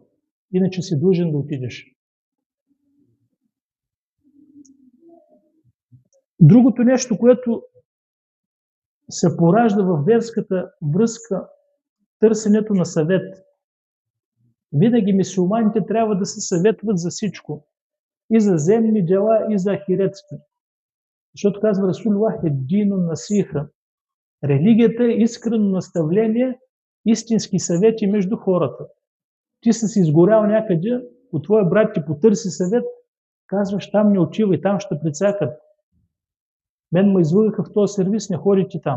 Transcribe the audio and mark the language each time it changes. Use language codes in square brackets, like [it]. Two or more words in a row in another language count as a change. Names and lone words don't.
[bg] Иначе си длъжен да отидеш. Другото нещо, което се поражда в верската връзка, търсенето на съвет. Винаги мюсюлманите трябва да се съветват за всичко. И за земни дела, и за ахиретски. Защото казва Расулуллах [ar] الدين النصيحة. [bg] Религията е искрено наставление, истински съвети между хората. Ти си изгорял някъде, от твоя брат ти потърси съвет, казваш там не отивай, там ще прецакат. Мен ме излъгаха в този сервис, не ходите там.